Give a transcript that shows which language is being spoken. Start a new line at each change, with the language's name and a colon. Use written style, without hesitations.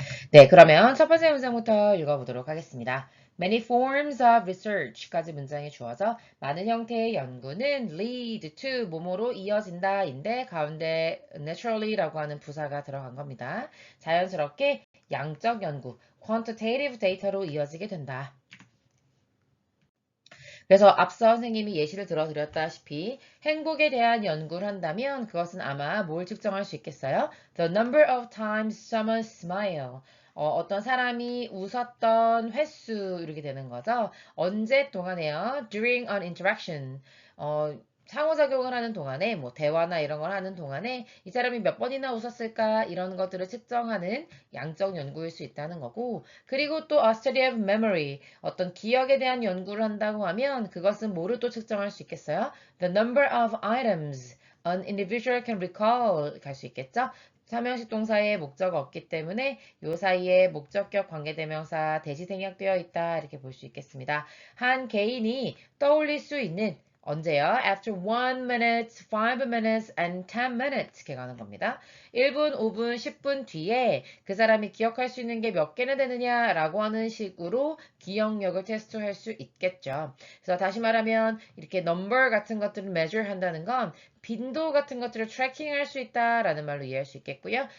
Korean: 네, 그러면 첫 번째 문장부터 읽어보도록 하겠습니다.
English: Many forms of research
Korean: 까지 문장이 주어져 많은 형태의 연구는 lead to 뭐뭐로 이어진다인데 가운데 naturally라고 하는 부사가 들어간 겁니다. 자연스럽게 양적 연구, quantitative data로 이어지게 된다. 그래서 앞서 선생님이 예시를 들어드렸다시피 행복에 대한 연구를 한다면 그것은 아마 뭘 측정할 수 있겠어요?
English: The number of times someone smile.
Korean: 어떤 사람이 웃었던 횟수 이렇게 되는 거죠. 언제 동안에요?
English: During an interaction.
Korean: 상호작용을 하는 동안에 뭐 대화나 이런 걸 하는 동안에 이 사람이 몇 번이나 웃었을까 이런 것들을 측정하는 양적 연구일 수 있다는 거고 그리고 또
English: a study of memory
Korean: 어떤 기억에 대한 연구를 한다고 하면 그것은 뭐를 또 측정할 수 있겠어요?
English: The number of items an individual can recall
Korean: 갈 수 있겠죠? 삼형식 동사의 목적 없기 때문에 요 사이에 목적격 관계대명사 대시 생략되어 있다 이렇게 볼 수 있겠습니다. 한 개인이 떠올릴 수 있는 언제요?
English: After 1 minute, 5 minutes, and 10 minutes
Korean: 이렇게 가는 겁니다. 1분, 5분, 10분 뒤에 그 사람이 기억할 수 있는 게 몇 개나 되느냐라고 하는 식으로 기억력을 테스트할 수 있겠죠. 그래서 다시 말하면 이렇게 number 같은 것들을 measure 한다는 건 빈도 같은 것들을 트래킹할 수 있다라는 말로 이해할 수 있겠고요.